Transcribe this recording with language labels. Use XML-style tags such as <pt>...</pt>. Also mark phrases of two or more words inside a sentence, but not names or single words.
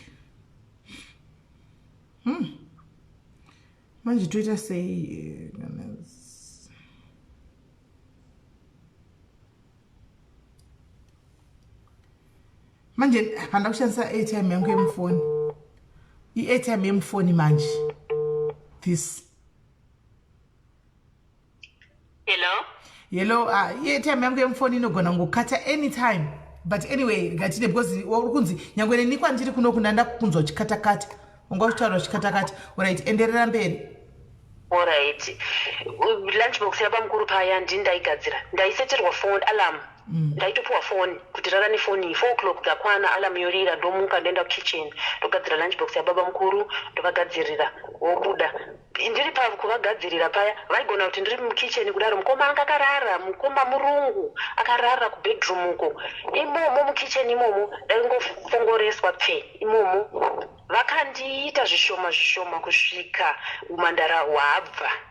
<sn>manje toita sei manje panda kushandisa airtime yangu yemufoni i-airtime yemufoni manje this hello i-airtime yangu yemufoni inogona ngokata anytime</sn> <en>but anyway</en> <sn>ngatine because uri kunzi nyangwe neni kwandiri kuno kundanda kunzwa chikatakata unga kutaura chikatakata alright enderera mberi alright lunchbox yabamukuru paya ndaigadzira ndaiseterwa</sn> <en>phone alarm</en> <sn>ndaitopuwa phone kuti rara nefoni 4 o'clock dzakwana alarm yorira ndomuka ndoenda kukitchen ndogadzira lunchbox yababa mukuru ndovagadzirira wobuda ndiri pakuvagadzirira paya vaigona kuti ndiri mukitchen kudaro mukoma anga akarara mukoma murungu akarara kubedroom uko imomo mukitchen imomo ndaingofongoreswa pfe imomo vakandiita zvishoma kusvika umandara hwabva</sn>